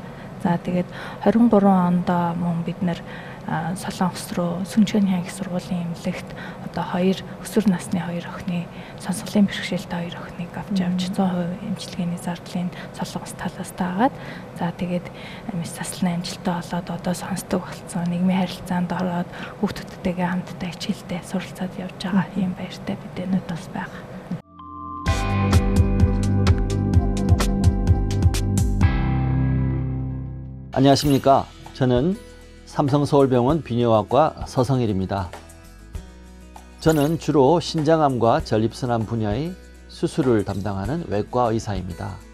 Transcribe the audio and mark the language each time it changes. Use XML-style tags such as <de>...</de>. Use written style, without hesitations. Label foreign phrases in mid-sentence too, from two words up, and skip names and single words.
<mn>За тэгээд 23 онд мөн бид нэр Солонгос руу Сүнчгийн их сургуулийн эмнэлэгт одоо 2 өсвөр насны 2 охины сонсголын бэрхшээлтэй 2 охиныг авч явж 100% эмчилгээний зардлын Солонгос талаас таагаад за тэгээд мэс заслын амжилттай болоод одоо сонсдог болсон. Нийгмийн харилцаанд ороод хүүхдүүдтэйгээ хамтдаа хичээлдээ суралцаад явж байгаа юм баяртай бидэнүүд бас байгаа.</mn> <ko>안녕하십니까. 저는 삼성서울병원 비뇨학과 서성일입니다. 저는 주로 신장암과 전립선암 분야의 수술을 담당하는 외과 의사입니다.</ko>